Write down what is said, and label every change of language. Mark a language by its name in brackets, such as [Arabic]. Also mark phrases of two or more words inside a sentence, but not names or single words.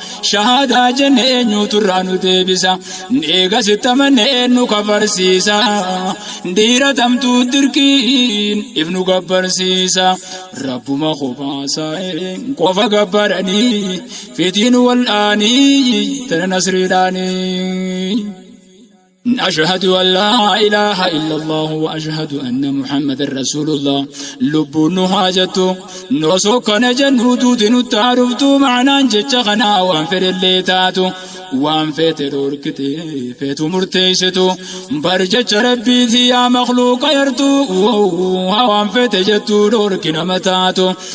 [Oromo] Shahaadaa jenne eenyutu irraa nu deebisa. Eega sitti amanne eenyu kafarsiisa. Dhiira tamtuu dirqiin if nu gabbarsiisa. Rabbuma kophaasa qofa gabbaranii fitiin wal aanii tana nasriidhaanii. [Arabic] أشهد أن لا إله إلا الله وأشهد أن محمد رسول الله. [Oromo] Lubbuun nu haa jettu, nu osoo kana jennu duuti nutti haa dhuftu. Ma'anaan jecha kanaa waan fedhellee taatu, waan feete dhorkite, feetu murteessitu. Bar jecha Rabbiiti yaa makluuqa yartu, waan feete jettu dhorki nama taatu.